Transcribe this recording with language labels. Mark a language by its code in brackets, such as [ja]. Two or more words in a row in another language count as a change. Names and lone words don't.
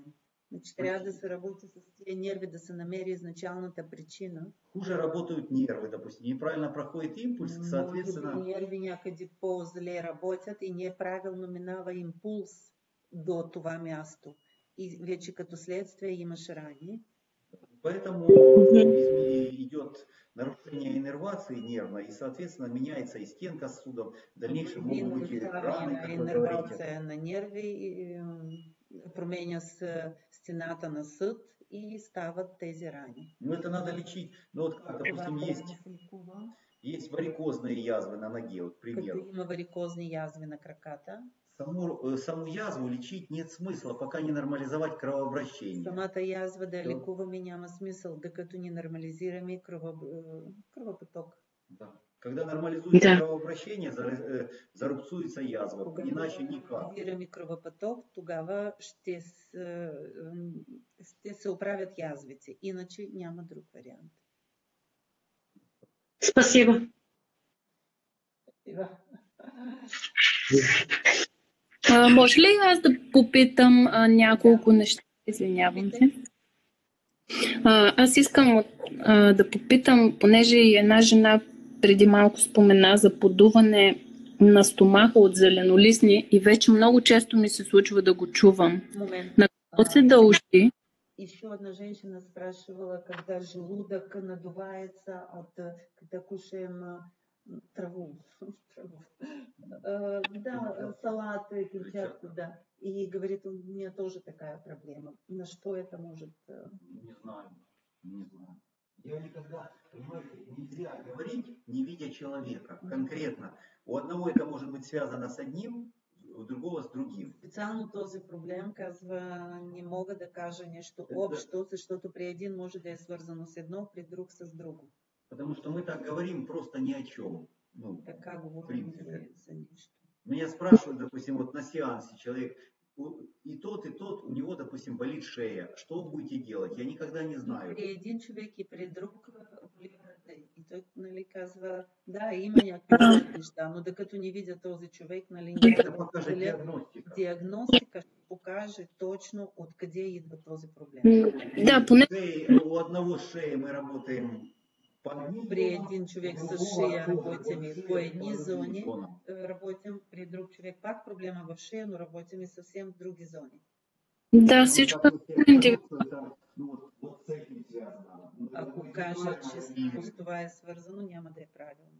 [bg] Значи трябва да се работи с тия нерви, да се намери изначалната причина. [ru] Хуже работают нервы, допустим, неправильно проходит импульс, соответственно... [bg] Може би нерви някъде по-зле работят и неправилно минава импулс до това място. И вече като следствие имаш рани. [ru] Поэтому идет нарушение иннервации нервной, и, соответственно, меняется и стенка сосудов. В дальнейшем могут быть и раны, как вы говорите. [bg] Иннервация на нерви, променя стената на съд и стават тези рани. [ru] Ну, это надо лечить. Ну, вот как, допустим, есть варикозные язвы на ноге, вот, к примеру. [bg] Като има варикозни язви на краката. [ru] Саму язву лечить нет смысла, пока не нормализовать кровообращение. [bg] Самата язва да лекуваме няма смисъл, докато не нормализираме кровопоток. Да. [ru] Когда нормализуется кровообращение, зарубцуется язва, [bg] Когато [ru] иначе никак. [bg] нормализираме кровопоток, тогава ще се оправят язвите, иначе няма друг вариант. [ru] Спасибо. [bg] Може ли аз да попитам няколко неща? Извинявам се. Аз искам да попитам, понеже и една жена преди малко спомена за подуване на стомаха от зеленолистни и вече много често ми се случва да го чувам. Момент. На какво се дължи? [ru] Еще одна женщина спрашивала, когда желудок надувается когда кушаем траву. Да, салаты, клетчатку, да. И говорит, у меня тоже такая проблема. На что это может... Не знаю. Я никогда, понимаете, нельзя говорить, не видя человека. Конкретно. У одного это может быть связано с одним, у другого с другим. [bg] Специално този проблем, казва, не мога да кажа нещо общо, защото при един може да е свързано с едно, при друг с друго. [ru] Потому что мы так говорим просто ни о чем. Ну, [bg] така говорим за нещо. [ru] Меня спрашивают, допустим, вот на сеансе человек, и тот, у него, допустим, болит шея. Что будете делать? Я никогда не знаю. [bg] При един човек и при друг и той, нали, казва, да, има някакви неща, но докато не видя този човек, нали, диагностика ще покаже точно откъде идва този проблем. Да, поне... [ru] У одного шея мы работаем [bg] при един човек с шея работим и по едни зони, работим при друг човек пак проблема в шея, но работим и съвсем в други зони. Да, всичко е индивидуално. Ако кажа, че с това е свързано, няма да е правилно.